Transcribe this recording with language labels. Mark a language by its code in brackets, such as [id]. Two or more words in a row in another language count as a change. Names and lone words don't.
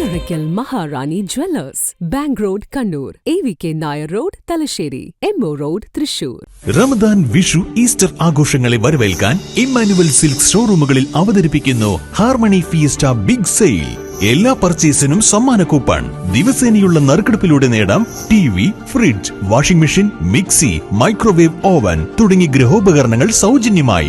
[en] Orikal Maharani Jewellers, Bank Road, Kannur, AVK Nair Road, Talasheri, MO Road, Thrissur. [ml] റമദാൻ, വിഷു, ഈസ്റ്റർ ആഘോഷങ്ങളെ വരവേൽക്കാൻ ഇമ്മാനുവൽ സിൽക്ക് ഷോറൂമുകളിൽ അവതരിപ്പിക്കുന്നു ഹാർമണി ഫിയസ്റ്റ ബിഗ് സെയിൽ. എല്ലാ പർച്ചേസിനും സമ്മാന കൂപ്പൺ. ദിവസേനയുള്ള നറുക്കെടുപ്പിലൂടെ നേടാം TV, ഫ്രിഡ്ജ്, [en] washing machine, [ml] മിക്സി, [en] microwave oven [ml] തുടങ്ങി ഗൃഹോപകരണങ്ങൾ സൗജന്യമായി.